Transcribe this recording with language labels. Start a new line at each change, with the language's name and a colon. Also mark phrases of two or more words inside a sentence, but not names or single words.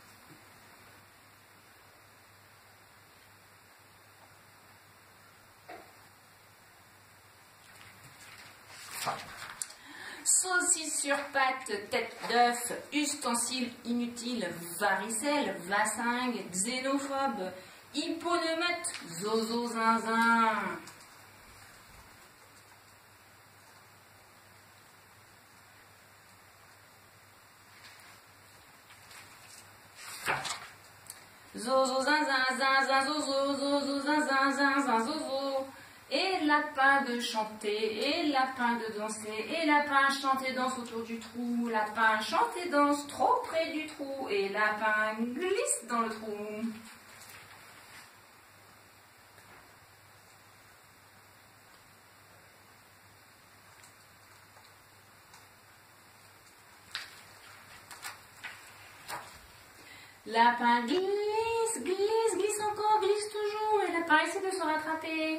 French: Saucisse sur pâte, tête d'œuf, ustensile inutile, varicelle, vassingue, xénophobe, hyponeumate, zozo zinzin. Zozo zinzin, zinzin, zozo, zozo zinzin, zinzin, zozo. Et lapin de chanter, et lapin de danser, et lapin chante et danse autour du trou, lapin chante et danse trop près du trou, et lapin glisse dans le trou. Lapin glisse, glisse, glisse encore, glisse toujours, et lapin essaie de se rattraper.